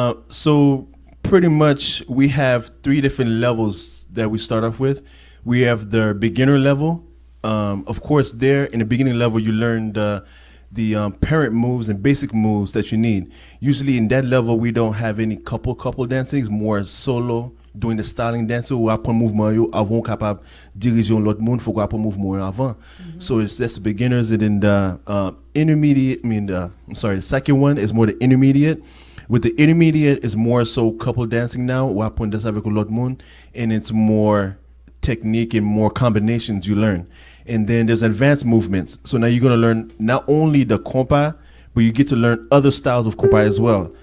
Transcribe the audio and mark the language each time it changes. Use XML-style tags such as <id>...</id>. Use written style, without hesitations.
<en>So pretty much we have 3 different levels that we start off with. We have the beginner level. Of course, there in the beginning level, you learn the parent moves and basic moves that you need. Usually in that level, we don't have any couple dancing. It's more solo, doing the styling dance.</en> <ht>Ou apprend mouvement yo avant capable diriger l'autre monde, faut apprendre mouvement yo avant.</ht> <en>So that's beginners, and then the intermediate. The second one is more the intermediate. With the intermediate, is more so couple dancing now.</en> <ht>Ou apprend danser avec l'autre monde,</ht> <en>and it's more technique and more combinations you learn. And then there's advanced movements. So now you're going to learn not only the kompa, but you get to learn other styles of kompa as well.</en>